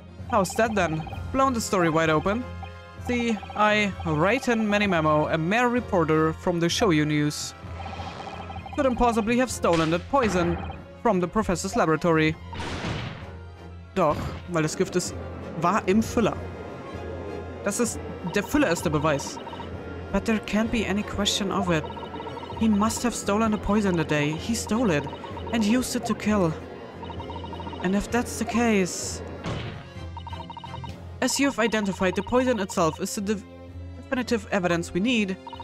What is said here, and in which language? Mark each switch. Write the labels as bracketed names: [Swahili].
[English] How's that then? Blown the story wide open. See, I write in many memo, a mere reporter from the shoyu news. Couldn't possibly have stolen that poison from the professor's laboratory. [German] Doch, weil das Gift war im Füller. Der Füller ist der Beweis. [English] But there can't be any question of it. He must have stolen the poison that day. He stole it and used it to kill. And if that's the case... As you've identified, the poison itself is the definitive evidence we need.